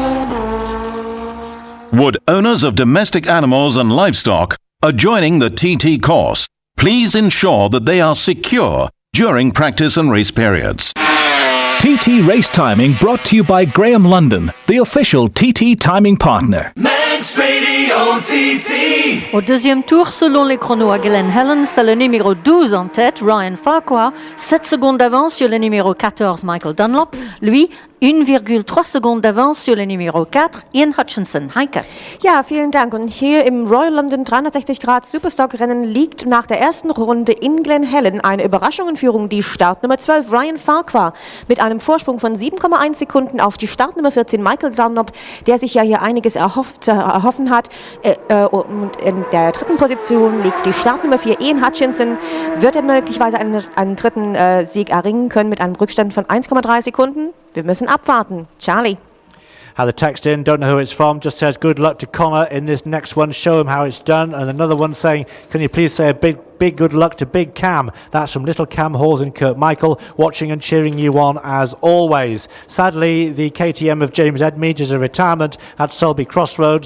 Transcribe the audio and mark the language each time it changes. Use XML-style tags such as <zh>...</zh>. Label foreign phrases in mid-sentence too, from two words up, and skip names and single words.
<en>Would owners of domestic animals and livestock adjoining the TT course please ensure that they are secure during practice and race periods? TT Race Timing brought to you by Graham London, the official TT timing partner. Manx Radio TT.</en> <fr>Au deuxième tour, selon les chronos à Glen Helen, c'est le numéro 12 en tête, Ryan Farquhar, 7 secondes d'avance sur le numéro 14, Michael Dunlop. Lui, 1,3 Sekunden d'avance sur le Numero 4, Ian Hutchinson. Heike.</fr> <de>Ja, vielen Dank. Und hier im Royal London 360 Grad Superstock Rennen liegt nach der ersten Runde in Glen Helen eine Überraschungenführung, die Startnummer 12, Ryan Farquhar, mit einem Vorsprung von 7,1 Sekunden auf die Startnummer 14, Michael Dunlop, der sich ja hier einiges erhoffen hat. Und in der dritten Position liegt die Startnummer 4, Ian Hutchinson. Wird er möglicherweise einen dritten Sieg erringen können mit einem Rückstand von 1,3 Sekunden? Wir müssen abwarten. Charlie.</de> <en>Had the text in, don't know who it's from, just says good luck to Connor in this next one, show him how it's done. And another one saying, can you please say a big good luck to Big Cam. That's from Little Cam Halls and Kurt Michael, watching and cheering you on as always. Sadly, the KTM of James Edmeade is a retirement at Selby Crossroads.</en>